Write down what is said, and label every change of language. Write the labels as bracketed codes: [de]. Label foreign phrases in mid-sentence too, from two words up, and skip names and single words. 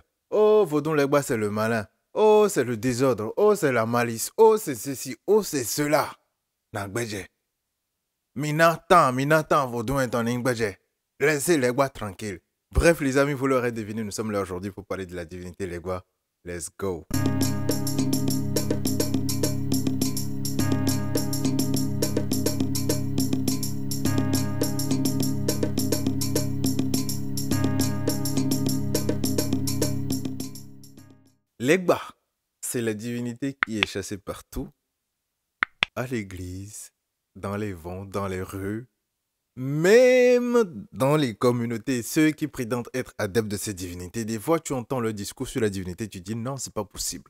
[fr] Oh, Vodun Legba, c'est le malin. Oh, c'est le désordre. Oh, c'est la malice. Oh, c'est ceci. Oh, c'est cela. Nagbeje. Minatan, Vodun est en Ingbeje. Laissez Legba tranquille. Bref, les amis, vous l'aurez deviné, nous sommes là aujourd'hui pour parler de la divinité Legba. [en] Let's go. [fr] Legba, c'est la divinité qui est chassée partout, à l'église, dans les vents, dans les rues, même dans les communautés. Ceux qui prétendent être adeptes de ces divinités, des fois tu entends le discours sur la divinité, tu dis non, c'est pas possible.